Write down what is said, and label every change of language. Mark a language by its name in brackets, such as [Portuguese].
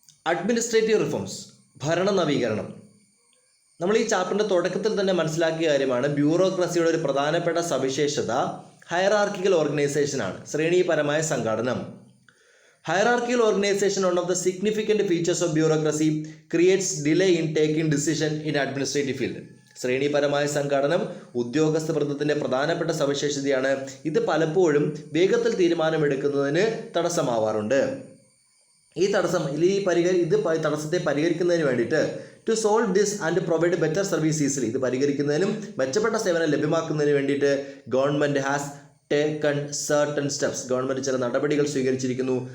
[Malayalam] Administrative reforms, ഭരണ നവീകരണം. നമ്മൾ ഈ ചാപ്റ്ററിൻ്റെ തുടക്കത്തിൽ തന്നെ മനസ്സിലാക്കിയ കാര്യമാണ് ബ്യൂറോക്രസിയുടെ ഒരു പ്രധാനപ്പെട്ട സവിശേഷത hierarchical ഓർഗനൈസേഷനാണ്, ശ്രേണീപരമായ സംഘാടനം. [English] Hierarchical organization, one of the significant features of bureaucracy, creates delay in taking decision in administrative field. [Malayalam] ശ്രേണീപരമായ സംഘടനം ഉദ്യോഗസ്ഥ വൃന്ദത്തിൻ്റെ പ്രധാനപ്പെട്ട സവിശേഷതയാണ്. ഇത് പലപ്പോഴും വേഗത്തിൽ തീരുമാനമെടുക്കുന്നതിന് തടസ്സമാവാറുണ്ട്. ഈ തടസ്സത്തെ പരിഹരിക്കുന്നതിന് വേണ്ടിയിട്ട് [English] to solve this and provide better service easily, [Malayalam] ഇത് പരിഹരിക്കുന്നതിനും മെച്ചപ്പെട്ട സേവനം ലഭ്യമാക്കുന്നതിന് വേണ്ടിയിട്ട് [English] government has taken certain steps, [Malayalam] government ചില നടപടികൾ സ്വീകരിച്ചിരിക്കുന്നു.